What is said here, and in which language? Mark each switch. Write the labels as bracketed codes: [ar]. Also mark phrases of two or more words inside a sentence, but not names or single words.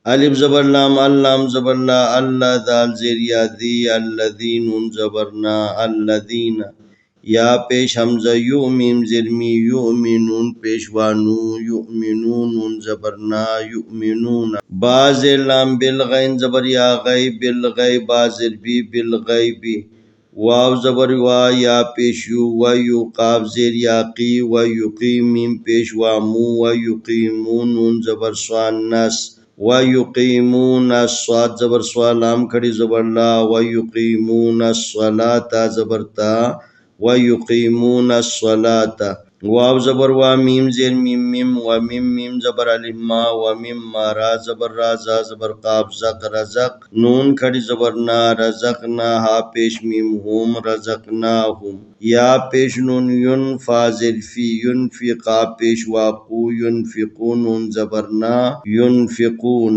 [ur] الف زبر لام اللام زبر لا اللہ دال زیر یا دی الذین نون زبر نا الذین یا پیش حمزہ یو میم زیر می یؤمنون پیش وانو یؤمنون نون زبر نا یؤمنون با زیر لام بالغین زبر یا غی بالغی با زیر بی بالغیبی واو زبر وا یا پیش یو و یو قاف زیر یا قی و یقیم میم پیش وامو [ar] و یقیمون [ur] نون زبر سوان نس و یقیمون الصاد زبر سوالام کھڑی زبر لا و [ar] یقیمون الصلاة [ur] زبر تا [ar] و یقیمون الصلاة [ur] واو زبر وا میم زیر میم میم و میم میم زبر الف ما و میم ما را زبر را زا زبر قاف زق رزق نون کھڑی زبر نا رزق نا ہا پیش میم ہوم رزقناہم یا پیش نون ین فا زیر فی ینفقا پیش واقو ینفقون نون زبر نا ینفقون